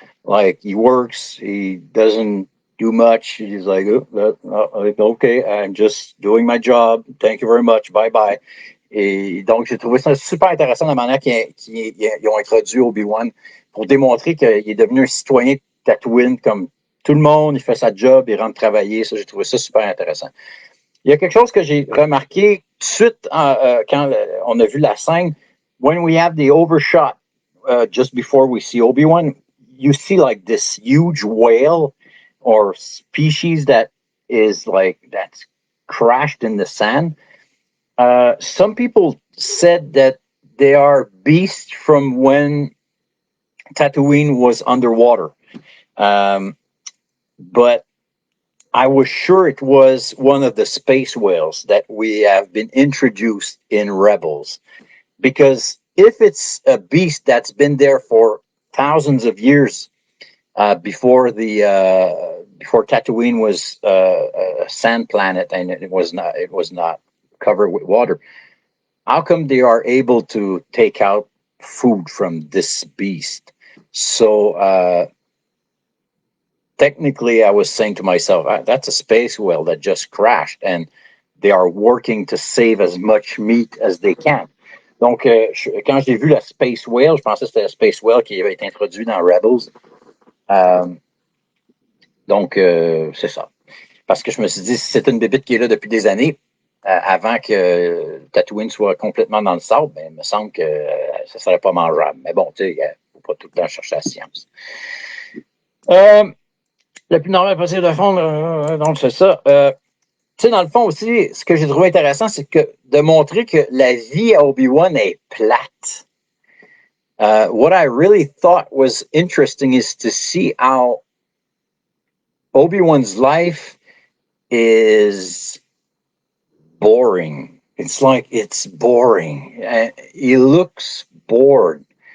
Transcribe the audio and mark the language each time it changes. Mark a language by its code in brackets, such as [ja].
[en] Like he works, he doesn't do much. He's like, okay, I'm just doing my job. Thank you very much. Bye bye. [fr] Et donc, j'ai trouvé ça super intéressant la manière qu'ils ont introduit Obi-Wan pour démontrer qu'il est devenu un citoyen Tatooine comme tout le monde. Il fait sa job, il rentre travailler. Ça, j'ai trouvé ça super intéressant. Il y a quelque chose que j'ai remarqué tout de suite quand on a vu la scène. [en] When we have the overshot just before we see Obi-Wan, you see like this huge whale or species that's crashed in the sand. Some people said that they are beasts from when Tatooine was underwater. But I was sure it was one of the space whales that we have been introduced in Rebels. Because if it's a beast that's been there for thousands of years before Tatooine was a sand planet and it was not covered with water, how come they are able to take out food from this beast? So technically, I was saying to myself, that's a space whale that just crashed, and they are working to save as much meat as they can. [fr] Donc, quand j'ai vu la space whale, je pensais que c'était la space whale qui avait été introduit dans Rebels. Donc, c'est ça. Parce que je me suis dit, si c'est une bébite qui est là depuis des années, avant que Tatooine soit complètement dans le sable, ben, il me semble que ça ne serait pas mangeable. Mais bon, tu sais, il ne faut pas tout le temps chercher la science. Le plus normal possible de fond, donc c'est ça. Tu sais, dans le fond aussi, ce que j'ai trouvé intéressant, c'est de montrer que la vie à Obi-Wan est plate. [en] What I really thought was interesting is to see how Obi-Wan's life is boring. it's like it's boring. He looks bored.